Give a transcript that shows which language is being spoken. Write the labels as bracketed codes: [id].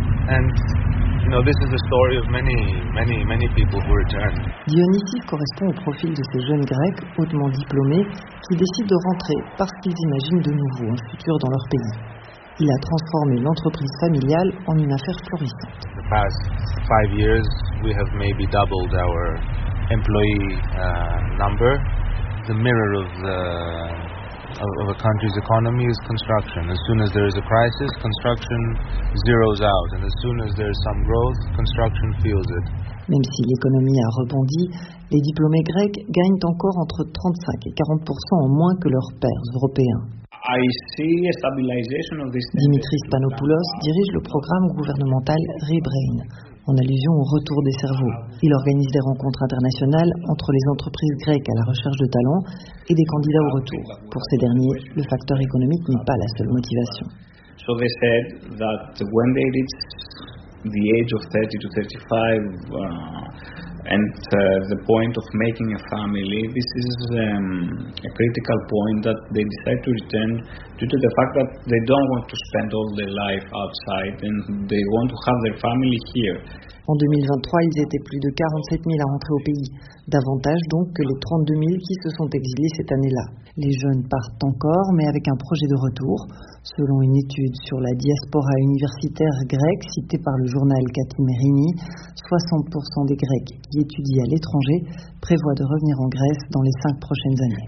[en] You know, this is the story of many, many, many people who return. [fr] Dionysis correspond au profil de ces jeunes Grecs hautement diplômés qui décident de rentrer parce qu'ils imaginent de nouveau un futur dans leur pays. Il a transformé l'entreprise familiale en une affaire florissante. [en] In the past 5 years, we have maybe doubled our employee number. The mirror of a country's economy is construction. As soon as there is a crisis, construction zeroes out. And as soon as there is some growth, construction feels it. [fr] Même si l'économie a rebondi, les diplômés grecs gagnent encore entre 35 et 40% en moins que leurs pairs européens. [en] I see a stabilization of this. [fr] Dimitris Panopoulos dirige le programme gouvernemental Rebrain, en allusion au retour des cerveaux. Il organise des rencontres internationales entre les entreprises grecques à la recherche de talents et des candidats au retour. Pour ces derniers, le facteur économique n'est pas la seule motivation. [en] So they said that when they reach the age of 30 to 35 and the point of making a family, this is a critical point that they decide to return due to the fact that they don't want to spend all their life outside and they want to have their family here. [fr] En 2023, ils étaient plus de 47 000 à rentrer au pays, davantage donc que les 32 000 qui se sont exilés cette année-là. Les jeunes partent encore, mais avec un projet de retour. Selon une étude sur la diaspora universitaire grecque citée par le journal Katimerini, 60% des Grecs qui étudient à l'étranger prévoient de revenir en Grèce dans les 5 prochaines années.